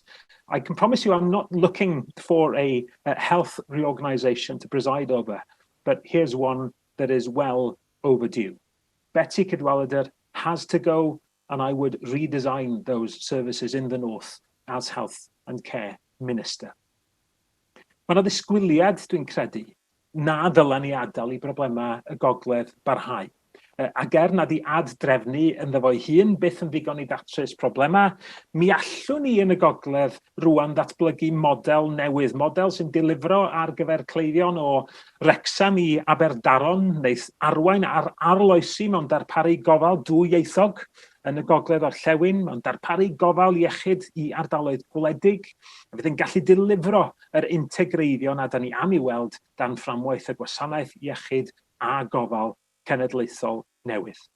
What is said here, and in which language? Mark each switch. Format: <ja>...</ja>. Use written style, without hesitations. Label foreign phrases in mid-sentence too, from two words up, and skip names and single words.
<en>I can promise you I'm not looking for a health reorganisation to preside over, but here's one that is well overdue. Betsy Cynhadledd has to go, and I would redesign those services in the north as health and care minister.</en> <cy>Mae yna ddisgwyliad, dwi'n credu, na ddylen ni adael I broblemau y gogledd barhau. Ac nad I ad-drefnu ynddo fo'i hun byth yn ddigon I datrys problemau, mi allwn ni yn y gogledd rwan datblygu model newydd, model sy'n dilifro ar gyfer cleifion o Wrecsam I Aberdaron, neith arwain ar arloesi mewn darparu gofal dwyieithog yn y gogledd orllewin, mewn darparu gofal iechyd I ardaloedd gwledig, a fydd yn gallu dilifro yr integreiddion a da ni am I weld dan fframwaith y gwasanaeth iechyd a gofal cenedlaethol newydd.</cy>